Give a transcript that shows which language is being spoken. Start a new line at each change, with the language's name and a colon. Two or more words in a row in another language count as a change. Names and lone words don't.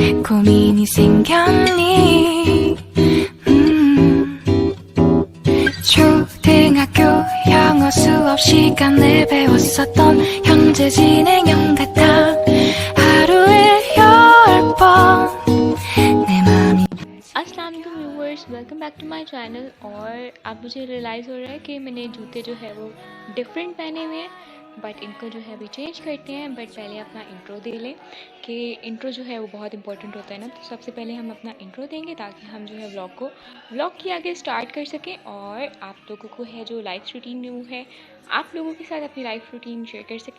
Korean: 고민이 생겼니? 초등학교 영어 수업 시간에 배웠었던 현재 진행형 같아. 하루에 10번 내 맘이.
Arabic: السلام علیکم
Urdu: ویوورز,
English: welcome back to my channel.
Urdu: اور اب مجھے ریئلائز ہو رہا ہے کہ میں نے جوتے جو ہے وہ ڈفرنٹ پہنے ہوئے ہیں، بٹ ان کو جو ہے ابھی چینج کرتے ہیں. بٹ پہلے اپنا انٹرو دے لیں کہ انٹرو جو ہے وہ بہت امپورٹنٹ ہوتا ہے نا. تو سب سے پہلے ہم اپنا انٹرو دیں گے تاکہ ہم جو ہے ولاگ کی آگے سٹارٹ کر سکیں اور آپ لوگوں کو ہے جو
English: life routine
Urdu: نیو ہے، آپ لوگوں کے ساتھ اپنی
English: life routine
Urdu: شیئر کر سکیں.